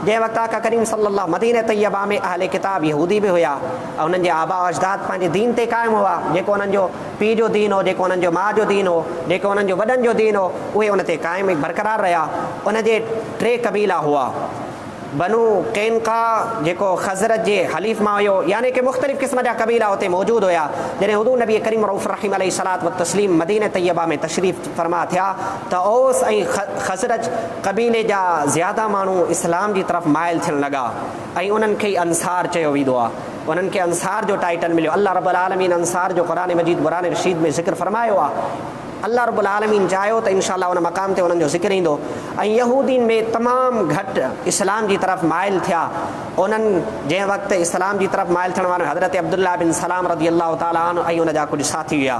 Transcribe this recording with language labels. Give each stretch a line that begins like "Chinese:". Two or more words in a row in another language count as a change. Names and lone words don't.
Sindhi: जंहिं वक़्तु आका करीम सल्लल्लाहु मदीने तैयबा में अहले किताब यहूदी बि हुया ऐं उन्हनि जे आबा अजदाद पंहिंजे दीन ते क़ाइमु हुआ, जेको उन्हनि जो पीउ जो दीन हो, जेको उन्हनि जो माउ जो दीन हो, जेको उन्हनि जो वॾनि जो दीन हो, उहे उन ते क़ाइमु बरक़रार रहिया। उन जे 3 क़बीला हुआ, बनू कैनका जेको खज़रत जे हलीफ़ मां हुयो, यानी कि मुख़्तलिफ़ क़िस्म जा क़बीला हुते मौजूदु हुया। जॾहिं हुज़ूर नबी करीम रऊफ़ रहीम
Arabic: عليه الصلاة والتسليم
Sindhi: मदीने तैयबा में तशरीफ़ फरमा थिया त औस ऐं खज़रत क़बीले जा ज़्यादा माण्हू इस्लाम जी तरफ़ माइल थियणु लॻा ऐं उन्हनि खे अंसार चयो वेंदो आहे। उन्हनि खे अंसार जो टाइटल मिलियो।
Arabic: الله رب العالمين
Sindhi: अंसार जो क़ुरान मजीद क़ुरान रशीद में ज़िक्र फरमायो आहे।
Arabic: الله رب العالمين
Sindhi: चाहियो त इंशाअल्लाह उन मक़ाम ते उन्हनि जो ज़िक्र ईंदो। ऐं यहूदीन में तमामु घटि इस्लाम जी तरफ़ माइल थिया। उन्हनि जंहिं वक़्तु इस्लाम जी तरफ़ माइल थियण वारा हज़रत अब्दुल्लाह बिन सलाम
Arabic: رضي الله تعالى عنه
Sindhi: ऐं उन जा कुझु साथी हुआ।